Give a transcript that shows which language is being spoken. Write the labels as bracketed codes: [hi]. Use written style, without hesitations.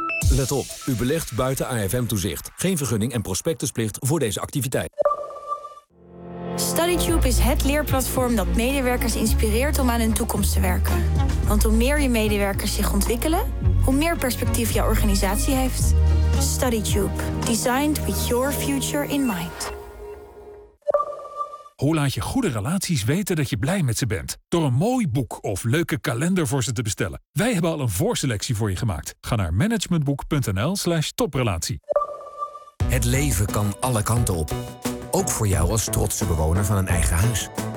[nl] Let op, u belegt buiten AFM-toezicht. Geen vergunning en prospectusplicht voor deze activiteit. StudyTube is het leerplatform dat medewerkers inspireert om aan hun toekomst te werken. Want hoe meer je medewerkers zich ontwikkelen, hoe meer perspectief je organisatie heeft. [en] StudyTube, designed with your future in mind. [nl] Hoe laat je goede relaties weten dat je blij met ze bent? Door een mooi boek of leuke kalender voor ze te bestellen. Wij hebben al een voorselectie voor je gemaakt. Ga naar managementboek.nl/toprelatie. Het leven kan alle kanten op. Ook voor jou als trotse bewoner van een eigen huis.